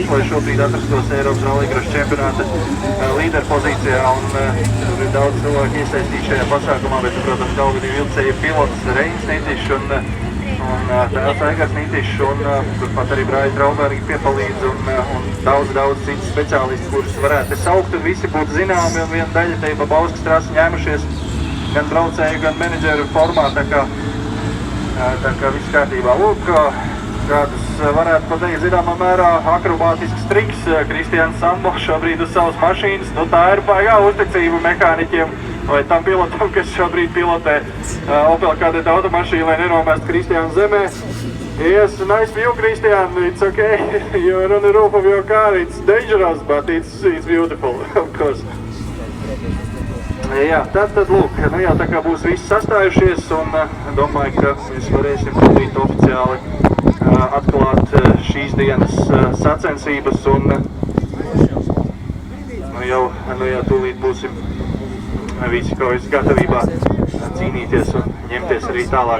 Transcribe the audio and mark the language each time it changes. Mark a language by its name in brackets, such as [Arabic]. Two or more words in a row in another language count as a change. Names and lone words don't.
[Latvian] lai šobrīd atrastos Eiropas rallycross čempionāta līderpozīcijā un tur ir daudz cilvēku iesaistīt šajā pasākumā, bet, protams, galvenī vilcēja pilots Reinis Nitišs un tēvs Aigars Nitišs un turpat arī Brāļi Traubergi piepalīdz un daudz citu speciālistu, kurus varētu saukt un visi būtu zināmi un viena daļa te Babauskas trasi ņēmušies gan braucēju, gan menedžeru formā, tā kā viss kārtībā. Lūk, kādus varētu pateikt zināmā mērā akrobātisks triks Kristians Sambo šobrīd uz savas mašīnas. Nu, tā ir baigā uzticība mehāniķiem vai tam pilotam, kas šobrīd pilotē Opel Kadeta automašīnu, lai nenomest Kristiānu zemē. [English] Yes, nice view, Christian. It's okay. You're on the roof of your car. It's dangerous, but it's beautiful, of course. [Latvian] Jā, tad lūk, nu jau tā kā būs visi sastājušies un domāju, ka mēs varēsim tūlīt oficiāli atklāt šīs dienas sacensības un nu jau tūlīt būsim visi kaujas gatavībā cīnīties un ņemties arī tālāk.